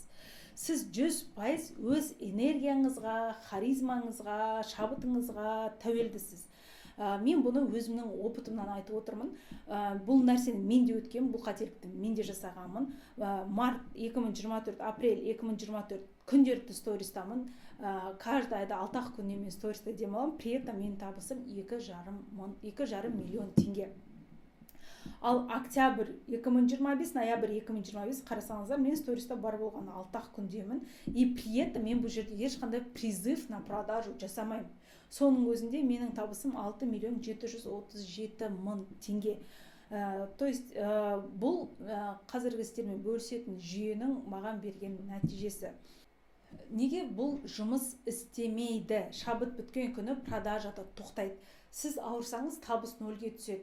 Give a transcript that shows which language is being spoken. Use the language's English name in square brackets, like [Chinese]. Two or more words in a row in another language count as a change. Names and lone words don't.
[Kazakh] Сіз 100% өз энергияңызға, харизмаңызға, шабытыңызға тәуелдісіз. Мен бұны өзімнің опытымнан айтып отырмын. Бұл нәрсені мен де өткенмін, бұл қателікті мен де жасағанмын. Март 2024, апрель 2024 күнделікті стористамын. Каждый айда 6 күнде мен сториста демаламын. [Russian] При этом [Kazakh] менің табысым 2,5 миллион теңге. Ал октябрь 2025, ноябрь 2025 қарасаңыздар, мен сториста бар болғаны 6 күндемін. [Russian] И при этом [Kazakh] мен бұл жерде ешқандай [Russian] призыв на продажу [Kazakh] жасамаймын. Соның өзінде менің табысым 6 миллион 737 мың теңге. [Russian] То есть [Kazakh] бұл қазіргі істермен бөлісетін жүйенің маған берген нәтижесі. Неге бұл жұмыс істемейді? Шабыт біткен күні продажада тоқтайды. Сіз ауырсаңыз, табыс нөлге түседі.